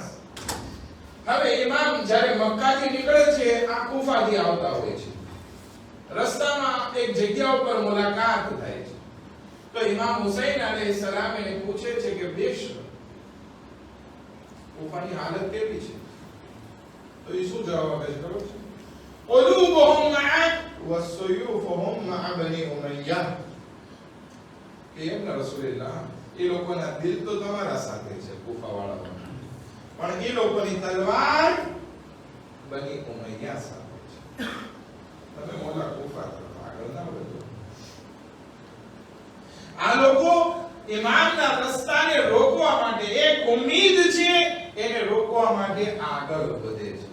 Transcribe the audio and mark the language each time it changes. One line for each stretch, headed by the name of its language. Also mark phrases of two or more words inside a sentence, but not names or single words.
Gujarati: હવે ઇમામ જ્યારે મક્કાથી નીકળે છે આ કુફાથી આવતા હોય છે. રસ્તામાં એક જગ્યા ઉપર મુલાકાત થાય છે તો ઇમામ હુસૈન અલૈહિસ્સલામ એને પૂછે છે કે બિશ્ર, કુફાની હાલત કેવી છે? તો એ શું જવાબ આપે છે ખબર છે?
Arabic: قلوبهم معك وسيوفهم مع بني أمية.
Gujarati: કે એમના રસૂલલ્લાહ, એ લોકોના દિલ તો તમારા સાથે છે કુફાવાળાઓના, પણ એ લોકોની તલવાર બની ઉમૈયા સાથે છે. તમે મોલા કુફા તરફ આગળ ના વધો. આ લોકો ઇમામના રસ્તાને રોકવા માટે, એક ઉમ્મીદ છે એને રોકવા માટે આગળ વધે છે.